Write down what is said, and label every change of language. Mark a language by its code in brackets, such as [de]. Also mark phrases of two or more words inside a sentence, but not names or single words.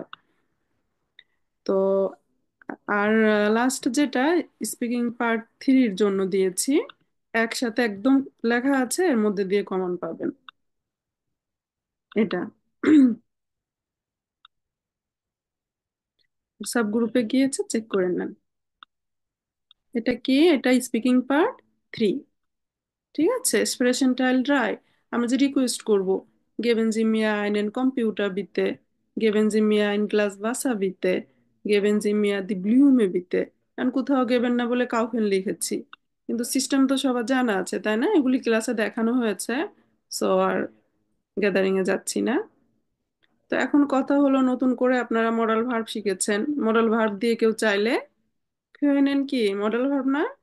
[bn] তো আর লাস্ট যেটা স্পিকিং পার্ট থ্রির জন্য দিয়েছি, একসাথে একদম লেখা আছে, এর মধ্যে দিয়ে কমন পাবেন এটা। সব গ্রুপে গিয়েছে, চেক করে নেন। এটা কি? এটা [en] speaking part three. [bn] ঠিক আছে, [de] Sprechen Teil 3। [bn] আমরা যে রিকোয়েস্ট করব, [de] geben Sie mir einen Computer bitte, geben Sie mir ein Glas Wasser bitte, geben Sie mir die Blume bitte। [bn] কারণ কোথাও গেবেন না বলে কাউফেন লিখেছি, কিন্তু সিস্টেম তো সবার জানা আছে তাই না? এগুলি ক্লাসে দেখানো হয়েছে। সো আর গ্যাদারিং এ যাচ্ছি না। তো এখন কথা হলো, নতুন করে আপনারা [en] modal verb [bn] শিখেছেন। [en] modal verb [bn] দিয়ে কেউ চাইলে নেন কি [en] model verb [bn] না?